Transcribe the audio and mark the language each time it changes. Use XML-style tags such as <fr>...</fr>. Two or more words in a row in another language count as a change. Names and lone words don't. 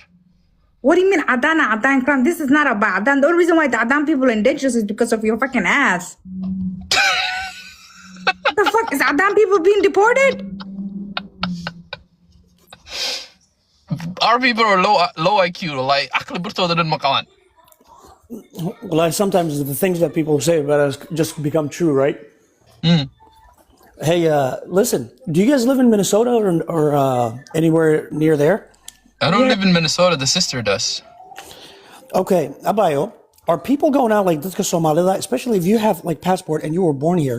<en>What do you mean Adan crime? This is not about Adan. The only reason why the Adan people are in danger is because of your fucking ass. What the fuck? Is Adan people being deported? Our people are low IQ. Like,</en> <so>akli burtooda dhan ma qaban.</so> <en>Well, sometimes the things that people say about us just become true, right? Hey, listen, do you guys live in Minnesota or anywhere near there? I don't live in Minnesota. The sister does. Okay, Abayo, are people going out like this to Somalia, especially if you have like passport and you were born here?</en>